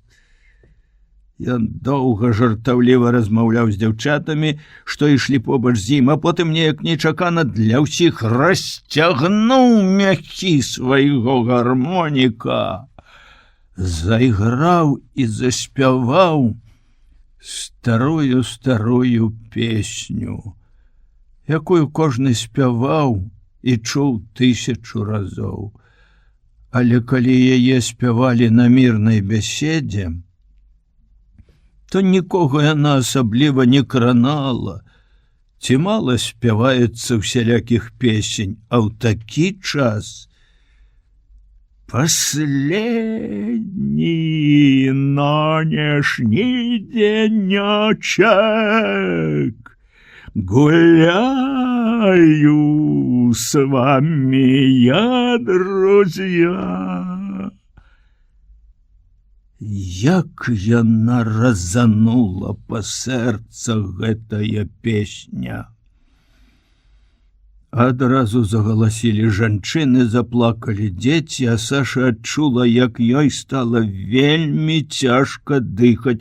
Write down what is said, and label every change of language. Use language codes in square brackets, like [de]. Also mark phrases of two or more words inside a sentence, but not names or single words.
[be] Ён доўга жартаўліва размаўляў з дзяўчатамі, што ішлі побач з ім, а потым неяк нечакана для ўсіх расцягнуў мяхі свайго гармоніка, зайграў і заспяваў старую песню, якую кожны спяваў і чуў 1000 разоў. Але калі яе спявалі на мірнай бяседзе, то нікога яна асабліва не кранала, ці мала спяваецца ўсялякіх песень, а ў такі час [ru] «Последний нынешний денечек гуляю с вами я, друзья». [be] Як яна разанула па сэрца гэтая песня. Адразу загаласілі жанчыны, заплакалі дзеці, а Саша адчула, як ёй стала вельмі цяжка дыхаць.